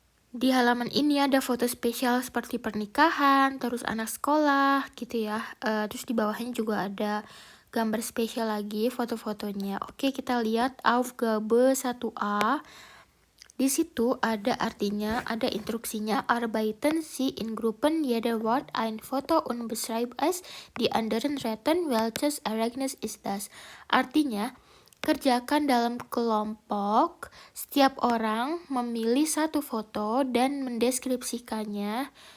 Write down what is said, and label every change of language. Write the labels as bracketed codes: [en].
[id] Di halaman ini ada foto spesial seperti pernikahan, terus anak sekolah gitu ya. Terus di bawahnya juga ada gambar spesial lagi, foto-fotonya. Oke, kita lihat Aufgabe 1A. Di situ ada artinya, ada instruksinya. [de] Arbeiten Sie in Gruppen, jeder Wort ein Foto und beschreib es, die anderen raten welches Ereignis ist das. [id] Artinya, kerjakan dalam kelompok, setiap orang memilih satu foto dan mendeskripsikannya.